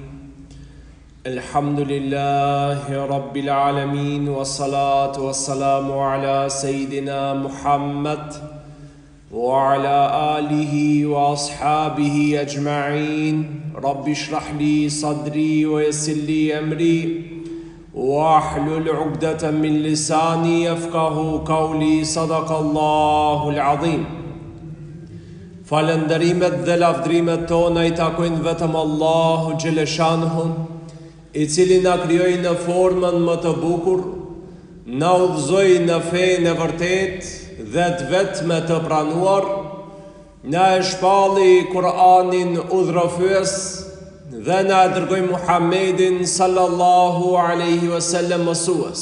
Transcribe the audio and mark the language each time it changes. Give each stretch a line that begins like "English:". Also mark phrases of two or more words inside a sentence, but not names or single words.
Arabic: الحمد لله رب العالمين والصلاة والسلام على سيدنا محمد وعلى آله وأصحابه أجمعين رب اشرح لي صدري ويسر لي أمري واحلل عقدة من لساني يفقه قولي صدق الله العظيم.
Albanian: Falënderimet dhe lavdrimet tona I takojnë vetëm Allahu Gjeleshanhu, I cili na krijoi në formën më të bukur, na udhëzoi në fenë e vërtet dhe të vetme të pranuar, na e shpalli Kur'anin udhërofyes dhe na e dërgoi Muhammedin
Arabic: صلى الله عليه وسلم
Albanian: mësues.